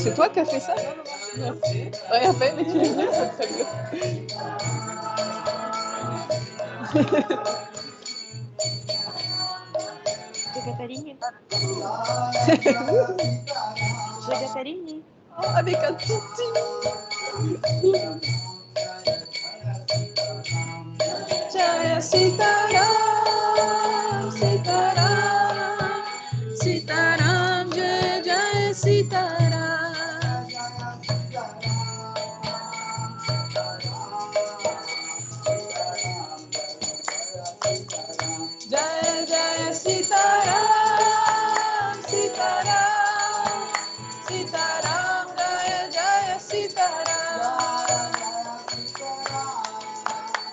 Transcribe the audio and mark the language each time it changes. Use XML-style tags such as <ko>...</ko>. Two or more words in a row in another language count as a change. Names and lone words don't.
<fr>C'est toi qui as fait ça? Non. Rien fait, mais tu l'as fait, c'est très bien. Jagatarini. Jagatarini. Oh, avec un petit.</fr> <sa>जय सीताराम, सीताराम, सीताराम, जय जय सीताराम. जय जय सीताराम, सीताराम, सीताराम, जय जय सीताराम.</sa>